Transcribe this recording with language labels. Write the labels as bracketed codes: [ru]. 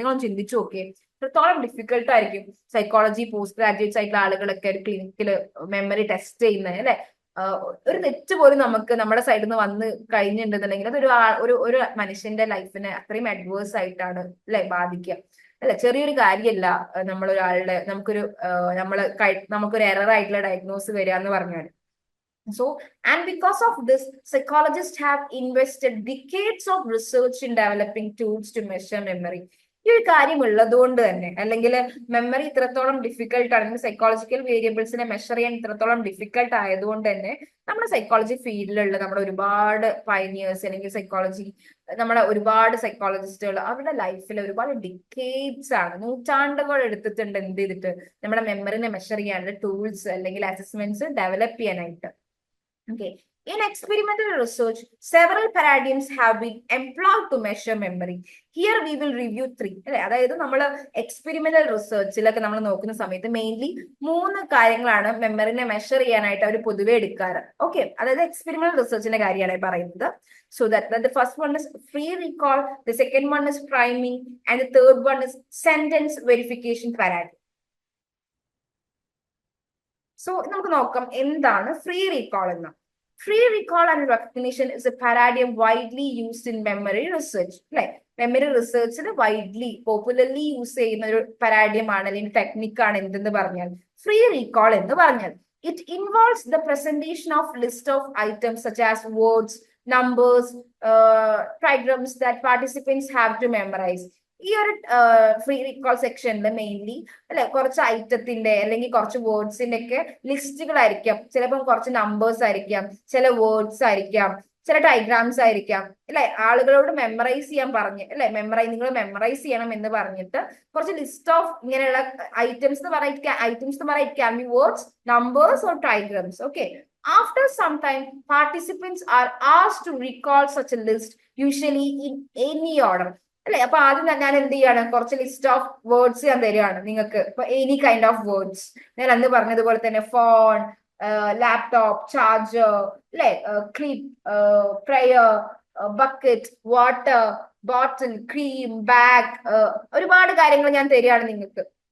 [ml] നിങ്ങളൊന്ന് ചിന്തിച്ചു നോക്കിയേ, എത്രത്തോളം ഡിഫിക്കൽട്ട് ആയിരിക്കും സൈക്കോളജി പോസ്റ്റ് ഗ്രാജുവേറ്റ്സ് ആയിട്ടുള്ള ആളുകളൊക്കെ ഒരു ക്ലിനിക്കിൽ മെമ്മറി ടെസ്റ്റ് ചെയ്യുന്നത് അല്ലെ. ഒരു തെറ്റ് പോലും നമുക്ക് നമ്മുടെ സൈഡിൽ നിന്ന് വന്ന് കഴിഞ്ഞിട്ടുണ്ടെന്നുണ്ടെങ്കിൽ അതൊരു ഒരു മനുഷ്യന്റെ ലൈഫിനെ അത്രയും അഡ്വേഴ്സ് ആയിട്ടാണ് അല്ലെ ബാധിക്കുക. അല്ല, ചെറിയൊരു കാര്യമല്ല നമ്മളൊരാളുടെ നമുക്കൊരു എറർ ആയിട്ടുള്ള ഡയഗ്നോസ് വരിക എന്ന് പറഞ്ഞാൽ. [en] So, and because of this, psychologists have invested decades of research in developing tools to measure memory. [ml] ഈ ഒരു കാര്യം ഉള്ളത് കൊണ്ട് തന്നെ, അല്ലെങ്കിൽ മെമ്മറി ഇത്രത്തോളം ഡിഫിക്കൽട്ട് ആണ്, സൈക്കോളജിക്കൽ വേരിയബിൾസിനെ മെഷർ ചെയ്യാൻ ഇത്രത്തോളം ഡിഫിക്കൽട്ട് ആയതുകൊണ്ട് തന്നെ നമ്മുടെ സൈക്കോളജി ഫീൽഡിലുള്ള നമ്മുടെ ഒരുപാട് പയനിയേഴ്സ്, അല്ലെങ്കിൽ നമ്മുടെ ഒരുപാട് സൈക്കോളജിസ്റ്റുകൾ അവരുടെ ലൈഫിൽ ഒരുപാട് ഡിക്കേഡ്സ് ആണ്, നൂറ്റാണ്ടുകൾ എടുത്തിട്ടുണ്ട് എന്ത് ചെയ്തിട്ട് നമ്മുടെ മെമ്മറിനെ മെഷർ ചെയ്യാനുള്ള ടൂൾസ് അല്ലെങ്കിൽ അസസ്മെന്റ്സ് ഡെവലപ്പ് ചെയ്യാനായിട്ട്. [en] Okay. In experimental research, several paradigms have been employed to measure memory. Here we will review 3. [ml] അതായത് നമ്മൾ എക്സ്പെരിമെന്റൽ റിസർച്ചിലൊക്കെ നമ്മൾ നോക്കുന്ന സമയത്ത് മെയിൻലി 3 കാര്യങ്ങളാണ് മെമ്മറിനെ മെഷർ ചെയ്യാനായിട്ട് അവർ പൊതുവെ എടുക്കാറ്. ഓക്കെ, അതായത് എക്സ്പെരിമെന്റൽ റിസർച്ചിന്റെ കാര്യമാണ് പറയുന്നത്. [en] So that the first one is free recall, the second one is priming, and the third one is sentence verification paradigm. [ml] So നമുക്ക് നോക്കാം എന്താണ് ഫ്രീ റീകോൾ എന്ന്. [en] Free recall and recognition is a paradigm widely used in memory research. [ml] അല്ലെ, memory റിസർച്ചിൽ popularly use ചെയ്യുന്ന ഒരു പാരാഡിയം ആണ് അല്ലെങ്കിൽ ടെക്നിക്കാണ് എന്തെന്ന് പറഞ്ഞാൽ ഫ്രീ റീകോൾ എന്ന് പറഞ്ഞാൽ. [en] It involves the presentation of list of items such as words, numbers, trigrams that participants have to memorise. [ml] ഈ ഒരു ഫ്രീ റീകോൾ സെക്ഷനിൽ മെയിൻലി അല്ലെ കുറച്ച് ഐറ്റത്തിന്റെ അല്ലെങ്കിൽ കുറച്ച് വേർഡ്സിന്റെ ഒക്കെ ലിസ്റ്റുകളായിരിക്കാം, ചിലപ്പം കുറച്ച് നമ്പേഴ്സ് ആയിരിക്കാം, ചില വേർഡ്സ് ആയിരിക്കാം, ചില ഡയഗ്രാംസ് ആയിരിക്കാം അല്ലെ. ആളുകളോട് മെമ്മറൈസ് ചെയ്യാൻ പറഞ്ഞ് അല്ലെ, നിങ്ങൾ മെമ്മറൈസ് ചെയ്യണം എന്ന് പറഞ്ഞിട്ട് കുറച്ച് ലിസ്റ്റ് ഓഫ് ഇങ്ങനെയുള്ള ഐറ്റംസ് എന്ന് പറയാൻ [en] It can be words, numbers or diagrams. Okay, after some time participants are asked to recall such a list, usually in any order. [ml] അല്ലെ, അപ്പൊ ആദ്യം ഞാൻ എന്ത് ചെയ്യാണ്, കുറച്ച് ലിസ്റ്റ് ഓഫ് വേർഡ്സ് ഞാൻ തരികയാണ് നിങ്ങൾക്ക്. ഇപ്പൊ എനി കൈൻഡ് ഓഫ് വേർഡ്സ്, ഞാൻ അന്ന് പറഞ്ഞതുപോലെ തന്നെ ഫോൺ, ലാപ്ടോപ്പ്, ചാർജർ അല്ലെ, clip, prayer, bucket, water bottle, cream, bag, ഒരുപാട് കാര്യങ്ങൾ ഞാൻ തരികയാണ് നിങ്ങൾക്ക്.